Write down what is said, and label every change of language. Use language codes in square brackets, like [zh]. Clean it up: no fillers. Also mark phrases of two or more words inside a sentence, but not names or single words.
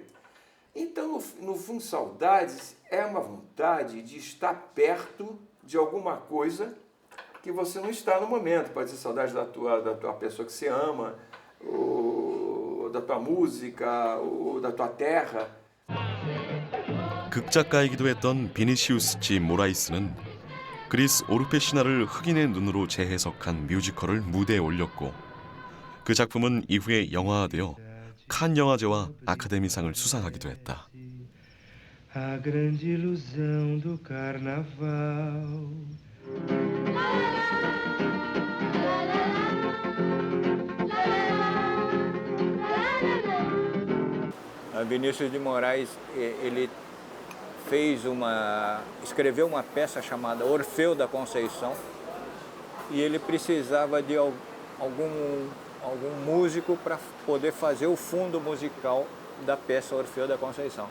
[pt] Então, no fundo, saudades é uma vontade de estar perto de alguma coisa que você não está no momento. Pode ser saudade da tua pessoa que você ama, ou da tua música, ou da tua terra. [ko] 극작가이기도 했던 비니시우스 지 모라이스는 그리스 오르페 신화를 흑인의 눈으로 재해석한 뮤지컬을 무대에 올렸고 그 작품은 이후에 영화화되어 칸 영화제와 아카데미상을 수상하기도 했다. [pt] A grande ilusão do carnaval. Vinícius de Moraes, ele escreveu uma peça chamada Orfeu da Conceição e ele precisava de algum músico para poder fazer o fundo musical da peça Orfeu da Conceição.